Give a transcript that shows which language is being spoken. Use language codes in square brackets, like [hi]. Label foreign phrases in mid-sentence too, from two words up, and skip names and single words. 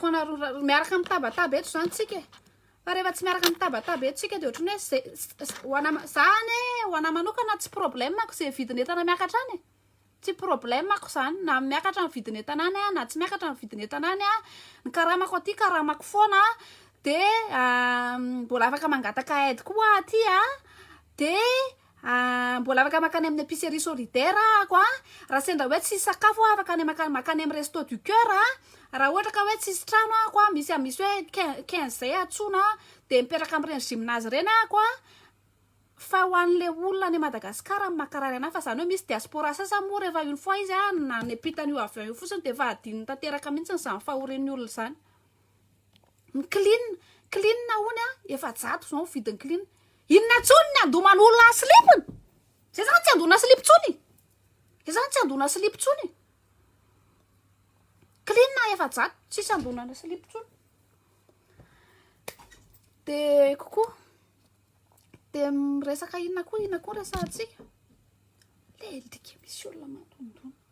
[mg] anareo miaraka amin'ny tabataba eto zany tsika fa rehefa tsy miaraka amin'ny tabataba eto tsika de ohatrany hoe zany ho ana manokana tsy problème ako zay vidiny entana miakatra any tsy problème ako zany na miakatra ny vidiny entana any na tsy miakatra ny vidiny entana any ny karamako aty karamako foana de mbola afaka mangataka aide koa aty de mbola afaka makany amin'ny [fr] épicerie solidaire [mg] ako raha sendra hoe tsy sakafo afaka makany amin'ny resto du cœur raha ohatra ka hoe tsisy trano ako misy hoe 15 zay atsona de mipetraka amin'ireny gymnase reny ako fa ho an'le olona any Madagasikara makarary ana fa zany hoe misy diaspora sasa moa rehefa [fr] une fois [mg] izy na nepitany io avion io fotsiny de fa adininy tanteraka mihitsy zany fahoren'ny olona zany ny clean hony efa jato zao vidiny clean inona tsony ny andomany olona slipiny zay zany tsy andona slip tsony clean efa jato tsisy andonana slip tsony de kokoa de resaka inona koa resantsika lelika misy olona manondrona.